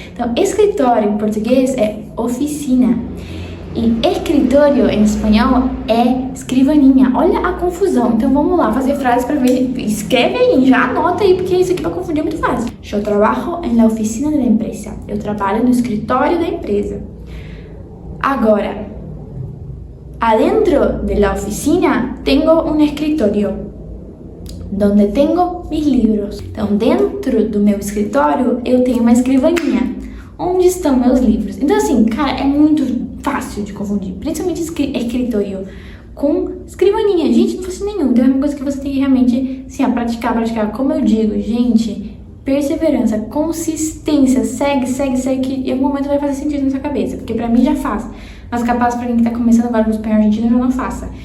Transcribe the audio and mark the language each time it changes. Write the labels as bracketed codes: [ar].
[pt] Então, escritório em português é oficina. E escritório em espanhol é escrivaninha. Olha a confusão. Então vamos lá fazer frases para ver. Escreve aí, já anota aí, porque isso aqui vai confundir muito fácil. Eu trabalho [es] en la oficina de la empresa. [pt] Eu trabalho no escritório da empresa. [es] Agora, adentro de la oficina tengo un escritorio donde tengo mis libros. [pt] Então, dentro do meu escritório eu tenho uma escrivaninha onde estão meus livros. Então, assim, cara, é muito fácil de confundir, principalmente escritório com escrivaninha. Gente, não faz nenhum. Então é uma coisa que você tem que realmente, assim, praticar. Como eu digo, gente, perseverança, consistência, segue, que em algum momento vai fazer sentido na sua cabeça, porque pra mim já faz, mas capaz pra quem tá começando agora no espanhol argentino já não faça.